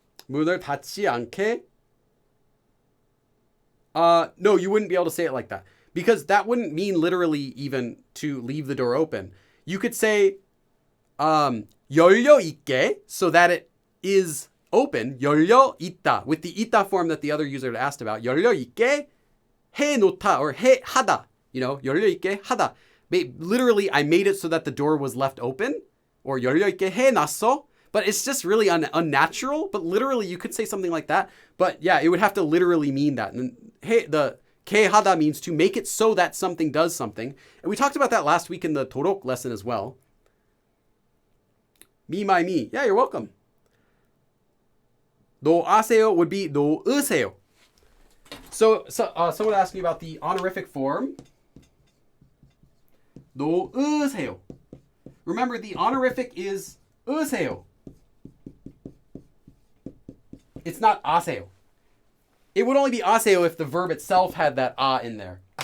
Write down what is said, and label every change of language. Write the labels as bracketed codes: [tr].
[ko] 문을 닫지 않게? [en] No, you wouldn't be able to say it like that. Because that wouldn't mean literally even to leave the door open. You could say, 열려 있게, so that it is open, 열려 있다, with the 있다 form that the other user had asked about. [ko] 열려 있게 해놓다, or 하다, 열려 있게 하다. [en] Literally, I made it so that the door was left open, or [ko] 열려 있게 해놨어. [en] But it's just really unnatural. But literally, you could say something like that. But yeah, it would have to literally mean that. And the 게 하다 means to make it so that something does something. And we talked about that last week in the 도록 lesson as well. Me, my, me. Yeah, you're welcome. 너 아세요 would be 너 으세요. So someone asked me about the honorific form. [ko] 너 으세요. [en] Remember, the honorific is 으세요. It's not 아세요. It would only be 아세요 if the verb itself had that in there.